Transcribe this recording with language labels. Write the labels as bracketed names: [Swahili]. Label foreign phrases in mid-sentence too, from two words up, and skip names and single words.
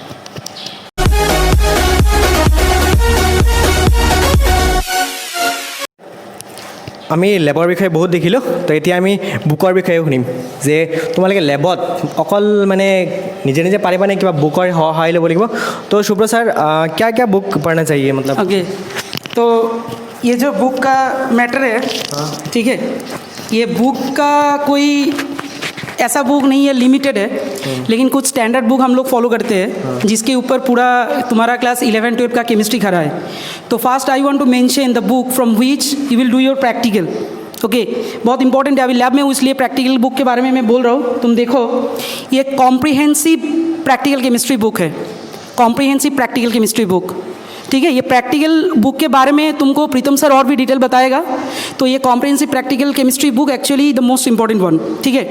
[Assamese] আমি লেবৰ বিষয়ে বহুত দেখিলোঁ, তো এতিয়া আমি বুকৰ বিষয়ে শুনিম যে তোমালোকে লেবত অকল মানে নিজে নিজে পাৰিবানে কিবা বুকৰ সহায় ল'ব লাগিব? তো সুব্ৰত ছাৰ [Hindi] क्या क्या बुक पढ़ना चाहिए मतलब? ओके, तो ये जो बुक का मैटर है, ठीक है, ये बुक का कोई ऐसा बुक नहीं है, लिमिटेड है, लेकिन कुछ स्टैंडर्ड बुक हम लोग फॉलो करते हैं जिसके ऊपर पूरा तुम्हारा क्लास 11-12 का केमिस्ट्री खड़ा है। [English] so first I want to mention the book from which you will do your practical. [Hindi] ओके, बहुत इंपॉर्टेंट है, अभी लैब में हूँ इसलिए प्रैक्टिकल बुक के बारे में मैं बोल रहा हूँ। तुम देखो, ये [English] comprehensive practical chemistry book [Hindi] है, [English] comprehensive practical chemistry book, [Hindi] ठीक है। ये प्रैक्टिकल बुक के बारे में तुमको प्रीतम सर और भी डिटेल बताएगा। तो ये [English] comprehensive practical chemistry book actually the most important one, [Hindi] ठीक है।